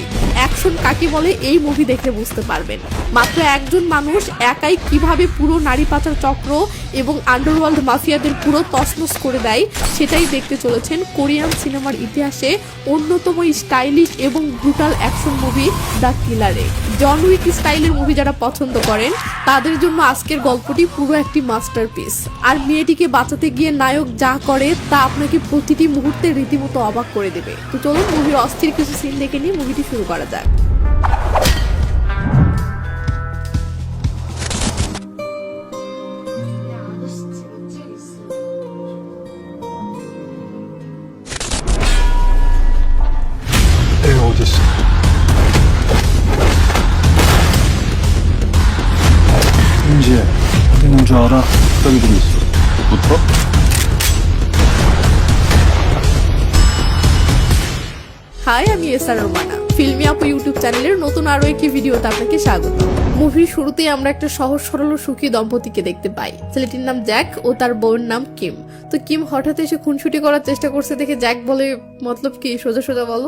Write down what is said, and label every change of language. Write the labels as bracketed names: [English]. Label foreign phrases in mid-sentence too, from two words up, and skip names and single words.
[Bangla] অ্যাকশন কাকে বলে এই মুভি দেখে বুঝতে পারবেন। মাত্র একজন মানুষ একাই কিভাবে পুরো নারী পাচার চক্র এবং আন্ডারওয়ার্ল্ড মাফিয়াদের পুরো তছনছ করে দেয়, সেটাই দেখতে চলেছেন কোরিয়ান সিনেমার ইতিহাসে অন্যতম স্টাইলিশ এবং [English] brutal action movie [Bangla] দ্য কিলারে। জন উইক স্টাইলের মুভি যারা পছন্দ করেন তাদের জন্য আজকের গল্পটি পুরো একটি মাস্টারপিস। আর মেয়েটিকে বাঁচাতে গিয়ে নায়ক যা করে তা আপনাকে প্রতিটি মুহূর্তে রীতিমতো অবাক করে দেবে। তো চলুন মুভির অস্থির কিছু সিন দেখে নিয়ে মুভিটি শুরু করা যাক। [Korean] 어딨어? 은지, 어디 있는 줄 알아? 여기 좀 있어. 붙어? [Bangla] হাই, আমি এসআর রোমানা। ফিল্মি আপু ইউটিউব চ্যানেলের নতুন আরো একটি ভিডিওতে আপনাকে স্বাগত। মুভির শুরুতেই আমরা একটা সহজ সরল ও সুখী দম্পতিকে দেখতে পাই। ছেলেটির নাম জ্যাক ও তার বউয়ের নাম কিম। তো কিম হঠাৎ এসে খুনসুটি করার চেষ্টা করছে দেখে জ্যাক বলে, মতলব কি, সোজা সোজা বলো।